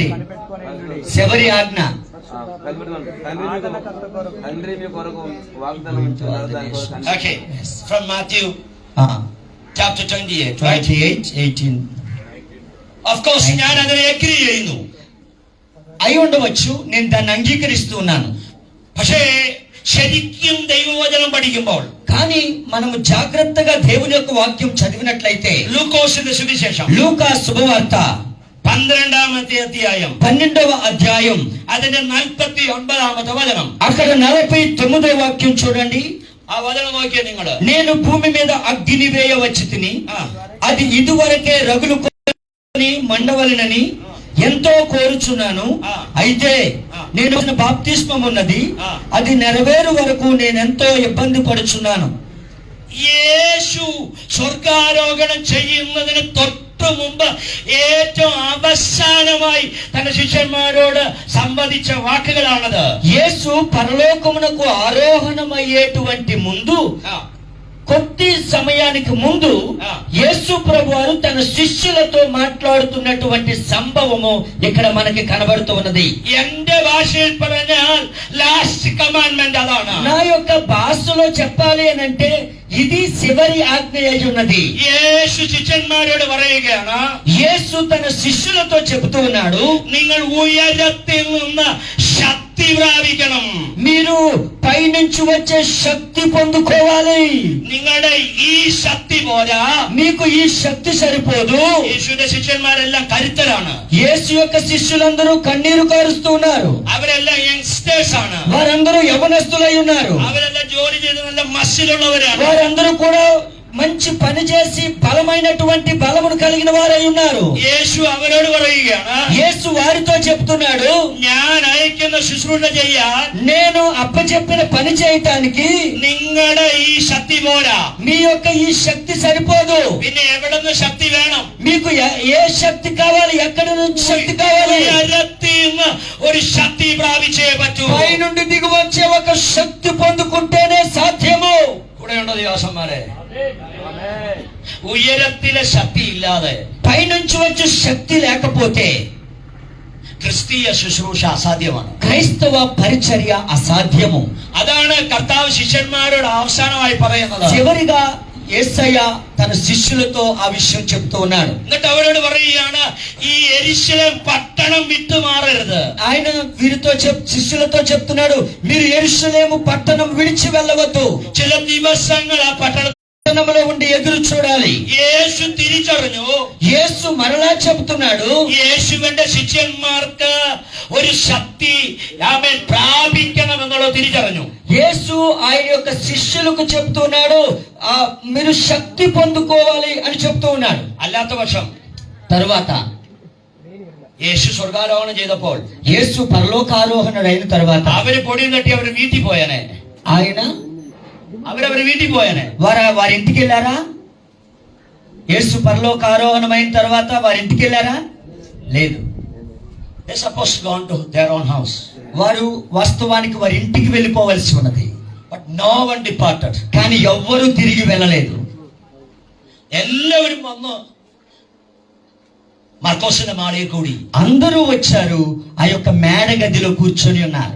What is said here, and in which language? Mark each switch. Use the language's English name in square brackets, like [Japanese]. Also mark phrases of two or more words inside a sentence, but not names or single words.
[Telugu] చివరి ఆజ్ఞ [English] Okay, from Matthew chapter 28, right? 28:18. Of course, [Malayalam] ഞാൻ അതിനെ അഗ്രി ചെയ്യുന്നു. [Telugu] అయి ఉండవచ్చు, నేను దాన్ని అంగీకరిస్తున్నాను. [Malayalam] പക്ഷേ ശരിക്കും ദൈവവചനം പഠിക്കുമ്പോൾ, [Telugu] కానీ మనము జాగ్రత్తగా దేవుని యొక్క వాక్యం చదివినట్లయితే [Malayalam] ലൂക്കോസിന്റെ സുവിശേഷം [Telugu] లూకా శుభవార్త [Malayalam] 12ാമത്തെ അധ്യായം [Telugu] 12వ అధ్యాయం [Malayalam] അതിന്റെ 49ാമത്തെ വചനം. [Telugu] అక్కడ 49వ వాక్యం చూడండి. [Malayalam] ആ വചനം നോക്കിയേ നിങ്ങള്. [Telugu] నేను భూమి మీద అగ్ని వేయవచ్చి తిని అది ఇదివరకే రగులు మండవలనని ఎంతో కోరుచున్నాను. అయితే నేను బాప్తిస్మం ఉన్నది, అది నెరవేరు వరకు నేనెంతో ఇబ్బంది పడుచున్నాను. [Malayalam] യേശു സ്വർഗാരോഹണം ചെയ്യുന്നതിന് തൊട്ട് മുമ്പ് ഏറ്റവും അവസാനമായി തന്റെ ശിഷ്യന്മാരോട് സംവദിച്ച വാക്കുകളാണത്. [Telugu] యేసు పరలోకమునకు ఆరోహణమయ్యేటువంటి ముందు కొద్ది సమయానికి ముందు యేసు ప్రభువారు తన శిష్యులతో మాట్లాడుతున్నటువంటి సంభవము ఇక్కడ మనకి కనబడుతూ ఉన్నది. [Malayalam] എന്റെ ഭാഷയിൽ പറഞ്ഞാൽ [English] last commandment [Malayalam] അതാണ്. [Telugu] నా యొక్క భాషలో చెప్పాలి అని అంటే ఇది చివరి ఆజ్ఞ అయి ఉన్నది. [Malayalam] യേശു ശിഷ്യന്മാരോട് പറയുകയാണ്, [Telugu] యేసు తన శిష్యులతో చెబుతూ ఉన్నాడు, [Malayalam] നിങ്ങൾ ഉയരത്തിൽ നിന്ന് ശക്തി പ്രാപിക്കണം. [Telugu] మీరు పైనుంచి వచ్చే శక్తి పొందుకోవాలి. [Malayalam] നിങ്ങളുടെ ഈ ശക്തി പോരാ. [Telugu] మీకు ఈ శక్తి సరిపోదు. [Malayalam] യേശുവിന്റെ ശിഷ്യന്മാരെല്ലാം കരുത്തരാണ്. [Telugu] యేసు యొక్క శిష్యులందరూ కన్నీరు కారుస్తూ ఉన్నారు. [Malayalam] അവരെല്ലാം യങ്സ്റ്റേഴ്സ് ആണ്. [Telugu] వారందరూ యవనస్తులై ఉన్నారు. [Malayalam] അവരെല്ലാം ജോലി ചെയ്ത് നല്ല മസിലുള്ളവരാണ്. [Telugu] వారందరూ కూడా మంచి పని చేసి బలమైనటువంటి బలమును కలిగిన వారై ఉన్నారు. [Malayalam] യേശു അവരോട് പറയുകയാണ്, [Telugu] యేసు వారితో చెప్తున్నాడు, [Malayalam] ഞാൻ അയക്കുന്ന ശുശ്രൂഷ ചെയ്യാൻ [Telugu] నేను అప్పచెప్పిన పని చేయటానికి [Malayalam] നിങ്ങളുടെ ഈ ശക്തി പോരാ. [Telugu] మీ యొక్క ఈ శక్తి సరిపోదు. [Malayalam] പിന്നെ എവിടെ നിന്ന് ശക്തി വേണം? [Telugu] మీకు ఏ శక్తి కావాలి? ఎక్కడి నుంచి శక్తి కావాలి? [Malayalam] ഉയരത്തിൽ നിന്ന് ഒരു ശക്തി പ്രാപിച്ചേ പറ്റൂ. [Telugu] పై నుండి దిగి వచ్చే ఒక శక్తి పొందుకుంటేనే సాధ్యము. [Malayalam] കൂടെയുണ്ടോ ദേവസന്മാരെ? ഉയരത്തിലെ ശക്തി ഇല്ലാതെ [Telugu] పైనుంచి వచ్చే శక్తి లేకపోతే [Malayalam] ക്രിസ്തീയ ശുശ്രൂഷ അസാധ്യമാണ്. [Telugu] క్రైస్తవ పరిచర్య అసాధ్యము. [Malayalam] അതാണ് കർത്താവ് ശിഷ്യന്മാരോട് അവസാനമായി പറയുന്നത്. [Telugu] చివరిగా యేసయ్య తన శిష్యులతో ఆ విషయం చెప్తూ ఉన్నాడు. [Malayalam] എന്നിട്ട് അവരോട് പറയുകയാണ്, ഈ യെരൂശലേം పట్టణం విട്ടുమారരുത്. [Telugu] ఆయన వీరితో శిష్యులతో చెప్తున్నాడు, మీరు యెరూషలేము పట్టణం విడిచి వెళ్ళవద్దు. [Malayalam] ചില ദിവസങ്ങൾ ആ പട്ടണത്തിൽ [Telugu] పట్టణంలో ఉండి ఎదురు చూడాలి. [Malayalam] യേശു തിരിച്ചറിഞ്ഞു. [Telugu] యేసు మరలా చెబుతున్నాడు, [Malayalam] യേശുവിന്റെ ശിഷ്യന്മാർക്ക് ഒരു ശക്തി പ്രാപിക്കണം എന്നുള്ളത് തിരിച്ചറിഞ്ഞു. [Telugu] యేసు ఆయన యొక్క శిష్యులకు చెప్తున్నాడు, మీరు శక్తి పొందుకోవాలి అని చెప్తూ ఉన్నాడు. [Malayalam] അല്ലാത്ത പക്ഷം [Telugu] తరువాత [Malayalam] യേശു സ്വർഗാരോഹണം ചെയ്തപ്പോൾ [Telugu] యేసు పరలోకారోహణుడు అయిన తర్వాత [Malayalam] അവര് പൊടിയും തട്ടി അവര് വീട്ടിൽ പോയനെ. [Telugu] ఆయన [Malayalam] അവരവര് വീട്ടിൽ പോയനെ. [Telugu] వారి ఇంటికి వెళ్ళారా? యేసు పరలోకారోహణం అయిన తర్వాత వారి ఇంటికి వెళ్ళారా? లేదు. [English] They supposed to go on to their own house. [Telugu] వారు వాస్తవానికి వారి ఇంటికి వెళ్ళిపోవలసి ఉన్నది. [English] But no one departed. [Telugu] కానీ ఎవ్వరూ తిరిగి వెళ్ళలేదు. [Malayalam] എല്ലാവരും വന്ന് മർക്കോസിന്റെ മാളിയിൽ കൂടി. [Telugu] అందరూ వచ్చారు, ఆ యొక్క మేడ గదిలో కూర్చొని ఉన్నారు.